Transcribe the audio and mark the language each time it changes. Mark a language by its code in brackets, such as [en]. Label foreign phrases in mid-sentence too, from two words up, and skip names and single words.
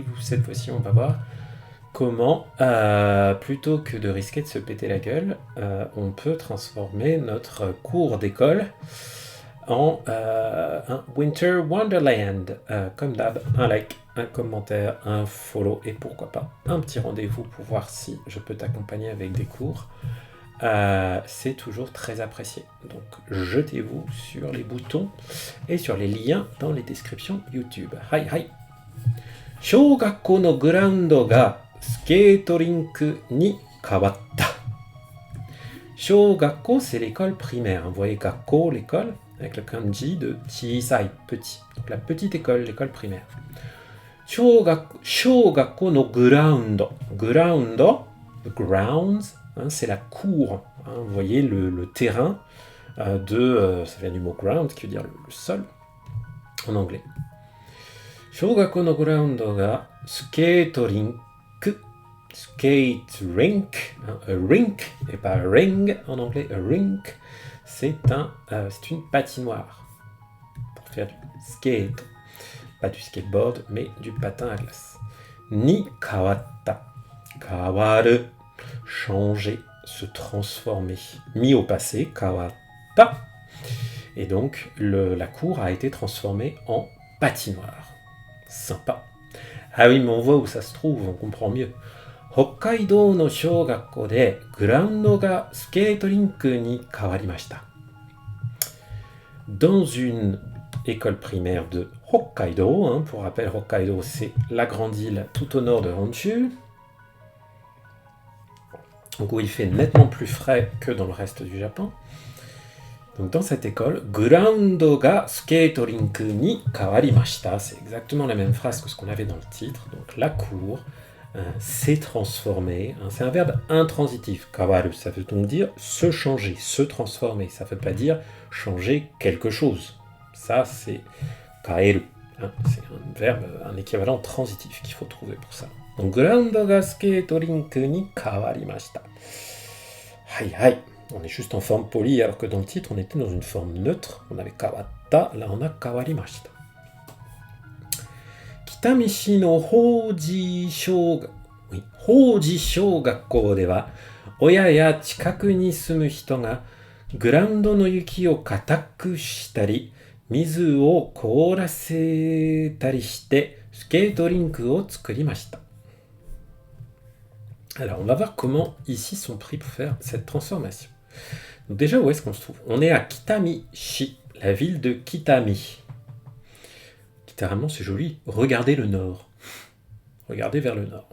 [fr] Cette fois-ci, on va voir comment, plutôt que de risquer de se péter la gueule, on peut transformer notre cours d'école en un [en] Winter Wonderland. [fr] Comme d'hab, un like, un commentaire, un follow et pourquoi pas un petit rendez-vous pour voir si je peux t'accompagner avec des cours. C'est toujours très apprécié. Donc jetez-vous sur les boutons et sur les liens dans les descriptions YouTube. Hi hi! [ja] 小学校のグラウンドがスケートリンクに変わった。小学校, [fr] c'est l'école primaire. Vous voyez, [ja] 学校, [fr] l'école, avec le kanji de chisai, petit. Donc la petite école, l'école primaire. [ja] 小学校のグラウンド. [en] Ground, the grounds, [fr] hein, c'est la cour. Hein, vous voyez le terrain ça vient du mot ground, qui veut dire le sol, en anglais. [ja] 小学校のグラウンドがスケートリンク [en] skate rink, [fr] hein, [en] a rink [fr] et pas [en] a ring [fr] en anglais, [en] a rink, [fr] c'est une patinoire pour faire du skate, pas du skateboard mais du patin à glace. [ja] に変わった、変わる, [fr] changer, se transformer, mis au passé, kawatta, et donc la cour a été transformée en patinoire. Sympa. Ah oui, mais on voit où ça se trouve, on comprend mieux. [ja] 北海道の小学校でグラウンドがスケートリンクに変わりました. [fr] Dans une école primaire de Hokkaido, hein, pour rappel, Hokkaido c'est la grande île tout au nord de Honshu, donc où il fait nettement plus frais que dans le reste du Japon. Donc dans cette école, [ja] グラウンドがスケートリンクに変わりました, [fr] c'est exactement la même phrase que ce qu'on avait dans le titre. Donc la cour s'est transformée. Hein, c'est un verbe intransitif. Kawaru, ça veut donc dire se changer, se transformer. Ça ne veut pas dire changer quelque chose. Ça c'est kaeru. Hein, c'est un verbe, un équivalent transitif qu'il faut trouver pour ça. [ja] Donc グラウンドがスケートリンクに変わりました. はいはい. [fr] On est juste en forme polie, alors que dans le titre, on était dans une forme neutre. On avait kawatta, là on a kawarimashita. [ja] 北見市のHoji小学校では、親や近くに住む人が、グラウンドの雪を固くしたり、水を凍らせたりして、スケートリンクを作りました. [fr] Alors, on va voir comment ici sont pris pour faire cette transformation. Donc déjà, où est-ce qu'on se trouve? On est à Kitamishi, la ville de Kitami. Littéralement, c'est joli. Regardez le nord. Regardez vers le nord.